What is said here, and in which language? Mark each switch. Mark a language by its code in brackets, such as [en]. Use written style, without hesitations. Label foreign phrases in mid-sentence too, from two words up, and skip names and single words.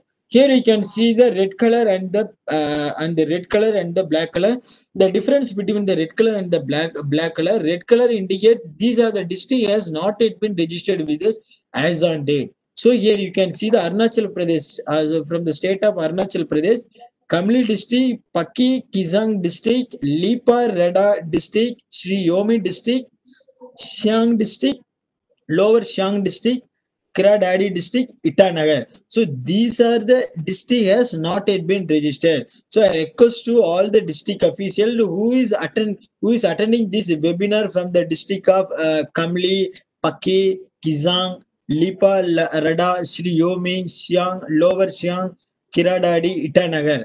[en] Here you can see the red color and the red color and the black color. The difference between the red color and the black color. Red color indicates these are the district has not yet been registered with us as on date. So here you can see the Arunachal Pradesh from the state of Arunachal Pradesh. Kamli district, Paki Kizang district, Lipa Reda district, Sri Yomi district, Xiang district, Lower Xiang district, Kiradadi district, Itanagar. So these are the district has not yet been registered. So I request to all the district official who is attending this webinar from the district of Kamli, Paki, Kizang, Lipa Reda, Sri Yomi, Xiang, Lower Xiang, Kiradadi, Itanagar.